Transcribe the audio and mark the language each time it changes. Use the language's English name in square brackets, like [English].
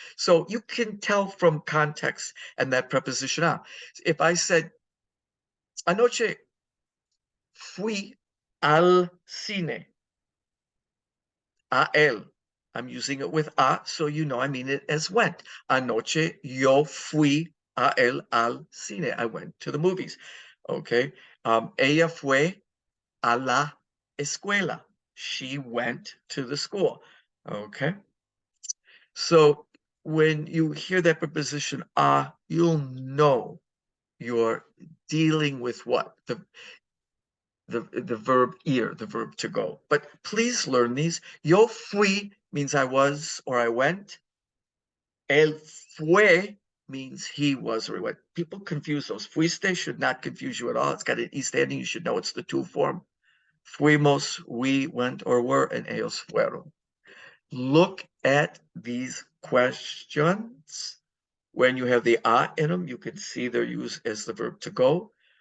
[English] So you can tell from context and that preposition a. If I said, [Spanish] anoche fui al cine. A él. [English] I'm using it with a, so you know I mean it as went. [Spanish] Anoche yo fui a él al cine. [English] I went to the movies. Okay. [Spanish] Ella fue a la escuela. [English] She went to the school. Okay. So when you hear that preposition a, you'll know you're dealing with what? The verb ir, the verb to go. But please learn these. Yo fui means I was or I went. El fue means he was or he went. People confuse those. Fuiste should not confuse you at all. It's got an east ending. You should know it's the to form. Fuimos, we went or were, and ellos fueron. Look at these questions. When you have the a in them, you can see they're used as the verb to go.